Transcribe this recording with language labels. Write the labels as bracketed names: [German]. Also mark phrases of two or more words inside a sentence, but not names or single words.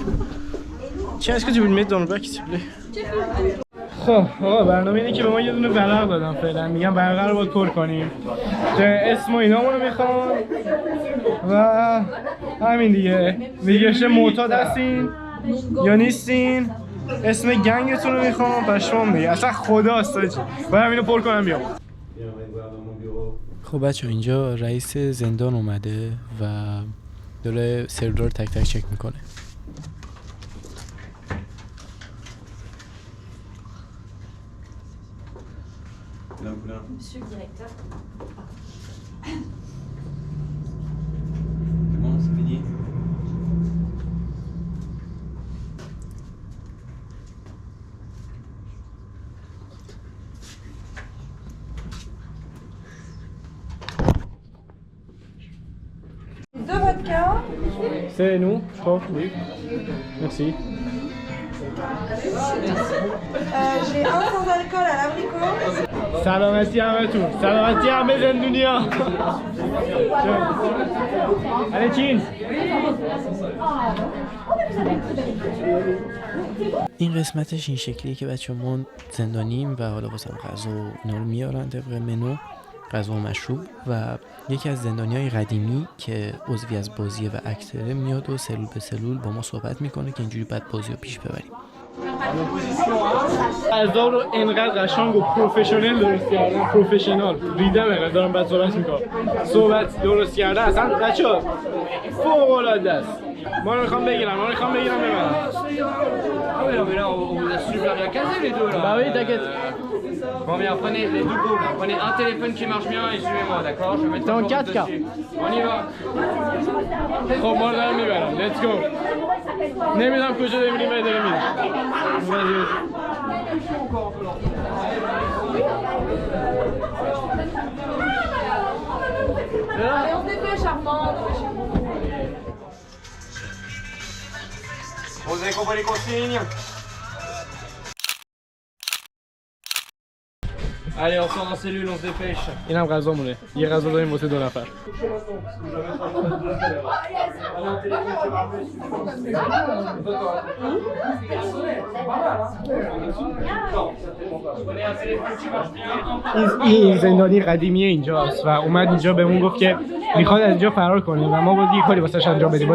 [Persian] چه از که تو بیلمه دانو بکی سیبله. خب آقا برنامه اینه که به ما یه دونه ورق دادم فعلا، میگم ورقه رو باید پر کنیم که اسم و اینامونو میخوام و همین دیگه معتاد هستین یا نیستین، اسم گنگتون رو میخوام، پشمام دیگه اصلا خداست آجی، باید همینو پر کنم بیام. خب بچه اینجا رئیس زندان اومده و داره سلول رو تک تک چک میکنه. [French] Monsieur le directeur. C'est bon, c'est fini. Deux vodka. C'est nous, je crois, oui. Merci. J'ai un sans alcool à l'abricot. [Persian] سلامتی همتون، سلامتی همه زندونیا. [French] Allez, cheers. [Persian] این قسمتش این شکلیه که بچه ما زندانیم و حالا واسه غذا و اینا رو میارن طبق منو، غذا و مشروب، و یکی از زندانیای قدیمی که عضوی از بازیه و اکتره میاد و سلول به سلول با ما صحبت میکنه که اینجوری بعد بازی رو پیش ببریم. غذا رو انقدر قشنگ و پروفشنال درست کردن، پروفشنال ریدم انقدر دارم بعد صحبت میکنم، صحبت درست کردن اصلا بچه‌ها فوق العاده است. ما رو میخوام بگیرم ببرم. [French] Mais là, on vous a super bien casé les deux là. Bah oui, t'inquiète. Bon, bien, prenez les deux groupes là. Prenez un téléphone qui marche bien et suivez-moi, d'accord? Je vais mettre T'es en un jour 4K. dessus. On y va. [Persian] خب ما رو دارم میبرم. [English] Let's go. [Persian] نمیدونم کجا داریم میریم داریم میریم. [French] Allez, on se dépêche, Armand. Vous avez compris les consignes? Allez, on sort dans cellule, on se dépêche. [Persian] اینم غذامونه. یه غذا داریم واسه 2 نفر. این زندانی قدیمی اینجاست و اومد اینجا بهمون گفت که میخواد از اینجا فرار کنه و ما باید یه کاری واسش انجام بدیم.